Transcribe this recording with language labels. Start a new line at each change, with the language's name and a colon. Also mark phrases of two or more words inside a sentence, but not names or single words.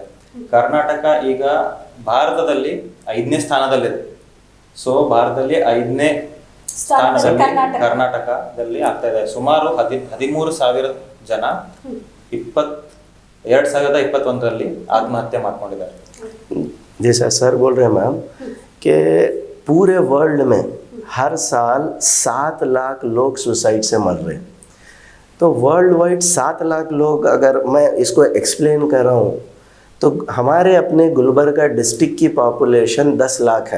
Kannada: ಕರ್ನಾಟಕ ಈಗ ಭಾರತದಲ್ಲಿ 5ನೇ ಸ್ಥಾನದಲ್ಲಿದೆ. ಸೊ ಭಾರತದಲ್ಲಿ 5ನೇ ಸ್ಥಾನದಲ್ಲಿ ಕರ್ನಾಟಕದಲ್ಲಿ ಆಗ್ತಾ ಇದೆ. ಸುಮಾರು 13,000 ಜನ 2021 आत्महत्या ಮಾಡ್ಕೊಂಡಿದ್ದಾರೆ.
Hindi: जैसा सर बोल रहे हैं मैम कि पूरे वर्ल्ड में हर साल 7 लाख लोग सुसाइड से मर रहे हैं. तो
English: world wide
Hindi: 7 लाख लोग, अगर मैं इसको एक्सप्लेन कर रहा हूँ तो हमारे अपने गुलबर्गा डिस्ट्रिक्ट की पॉपुलेशन 10 लाख है.